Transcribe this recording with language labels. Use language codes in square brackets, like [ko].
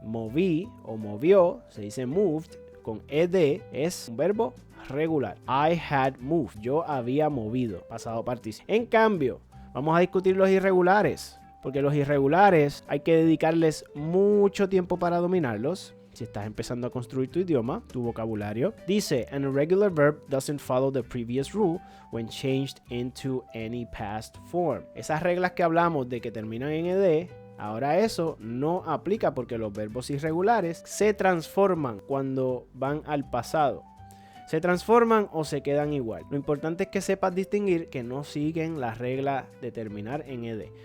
[es] Moví o movió, se dice moved. Con ed es un verbo regular. [en] I had moved. [es] Yo había movido. Pasado participio. En cambio, vamos a discutir los irregulares. Porque los irregulares hay que dedicarles mucho tiempo para dominarlos. Si estás empezando a construir tu idioma, tu vocabulario. [en] Dice, an irregular verb doesn't follow the previous rule when changed into any past form. [es] Esas reglas que hablamos de que terminan en ed, ahora eso no aplica porque los verbos irregulares se transforman cuando van al pasado. Se transforman o se quedan igual. Lo importante es que sepas distinguir que no siguen la regla de terminar en ed.